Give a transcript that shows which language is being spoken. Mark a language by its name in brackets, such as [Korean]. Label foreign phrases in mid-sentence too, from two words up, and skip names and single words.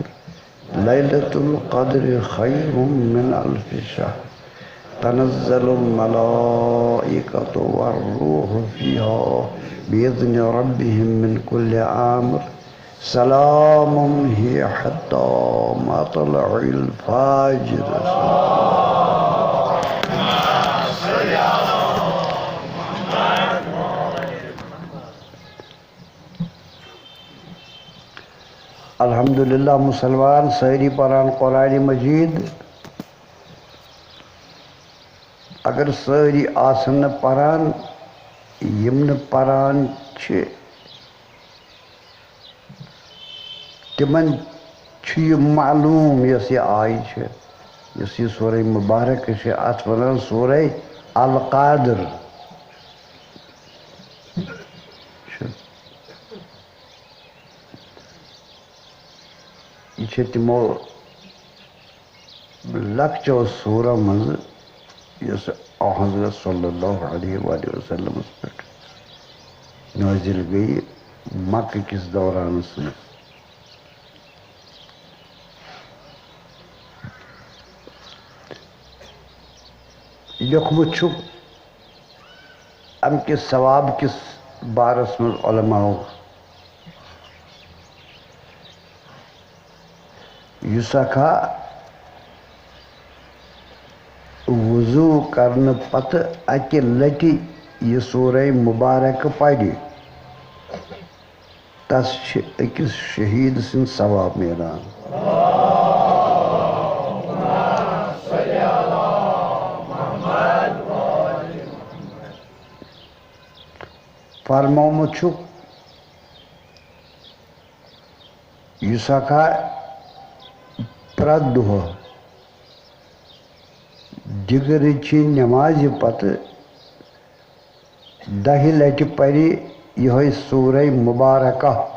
[Arabic] ليلة القدر خير من 1000 شهر. تنزل الملائكة والروح فيها بإذن ربهم من كل أمر. سلام هي حتى مطلع الفجر. [Kashmiri] الحمدللہ مسلمان ساری پران قرآن مجید. اگر ساری آسن پران یمن پران چھ تمن چھ یہ معلوم یس یہ آئی چھ یس یہ سورہ مبارک چھ ات ونان سورہ القادر. یہ چھ تمو لکچو سورہ مز یس حضرت [Arabic] صلی اللہ علیہ وآلہ وسلم [Kashmiri] پر نازل گئی مکہ کس دوران سے. یخمت ام کس ثواب کس بارس میں علماء یسکھا وضو کرنے پتہ اکہ لٹی یہ سورہ مبارک پڑی تس اکس شہید سن ثواب میلان. فرمومت چھُکھ یُس ہسا پرٛٮ۪تھ دۄہ دِگرٕچہِ نٮ۪مازِ پتہٕ 10 لٹہِ پرِ یِہوٚے سورہ مبارکہ